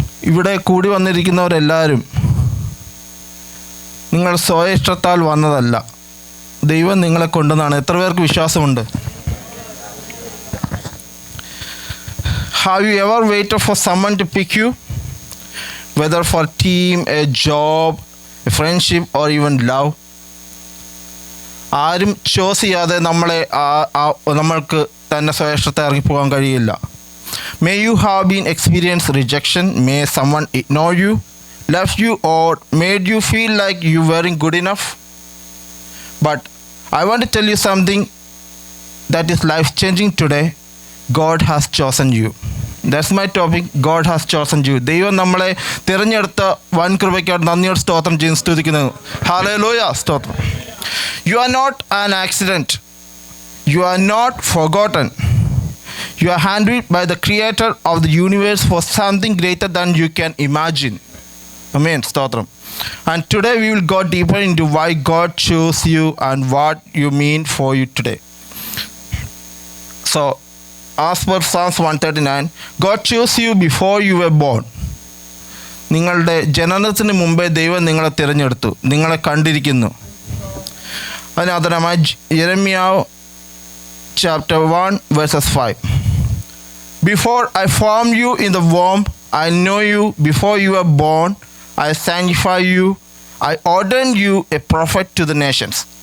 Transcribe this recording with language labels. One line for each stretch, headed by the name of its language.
Malayalam: ഇവിടെ കൂടി വന്നിരിക്കുന്നവരെല്ലാവരും നിങ്ങൾ സ്വയിഷ്ടത്താൽ വന്നതല്ല, ദൈവം നിങ്ങളെ കൊണ്ടുവന്നാണ്. എത്ര പേർക്ക് വിശ്വാസമുണ്ട്?
English: Have you ever waited for someone to pick you? Whether for a team, a job, a friendship or even love.
Malayalam: ആരും ചോസ് ചെയ്യാതെ നമ്മൾക്ക് തന്നെ സ്വയഷ്ടത്തെ ഇറങ്ങിപ്പോകാൻ കഴിയില്ല.
English: May you have been experienced rejection, may someone ignore you, left you or made you feel like you weren't good enough. But I want to tell you something that is life changing today. God has chosen you. That's my topic. God has chosen you.
Malayalam: ദൈവം നമ്മളെ തിരഞ്ഞെടുത്ത വൻ കൃപയ്ക്കായിട്ട് നന്ദിയോട് സ്തോത്രം ചെയ്ത് സ്തുതിക്കുന്നു. Hallelujah സ്തോത്രം.
English: You are not an accident. You are not forgotten. You are handpicked by the creator of the universe for something greater than you can imagine. Amen. Stotram. And today we will go deeper into why God chose you and what you mean for you today. So, as per Psalms 139, God chose you before you were born.
Malayalam: നിങ്ങളുടെ ജനനത്തിന് മുമ്പേ ദൈവം നിങ്ങളെ തിരഞ്ഞെടുത്തു, നിങ്ങളെ കണ്ടിരിക്കുന്നു. അതിനാധാരമായി യെരമ്യാവ് chapter 1 verses 5.
English: Before I formed you in the womb, I know you. Before you were born, I sanctify you. I ordain you a prophet to the nations.